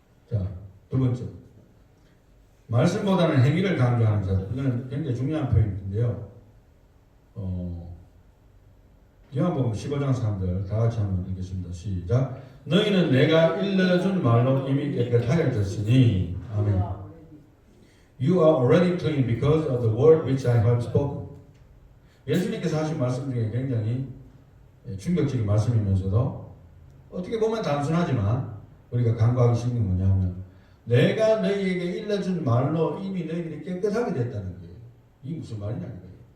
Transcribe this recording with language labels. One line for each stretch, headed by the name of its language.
Korean: 자, 두 번째, 말씀보다는 행위를 강조하는 자들. 이거는 굉장히 중요한 포인트인데요. 요한복음 15장 3절 다 같이 한번 읽겠습니다. 시작. 너희는 내가 일러준 말로 이미 깨끗하여졌으니. 아멘.
English: You are already clean because of the word which I have spoken.
Korean: 예수님께서 하신 말씀 중에 굉장히 충격적인 말씀이면서도 어떻게 보면 단순하지만 우리가 간과하기 쉬운 게 뭐냐면 내가 너희에게 일러준 말로 이미 너희들이 깨끗하게 됐다는 거예요. 이게 무슨 말이냐는 거예요.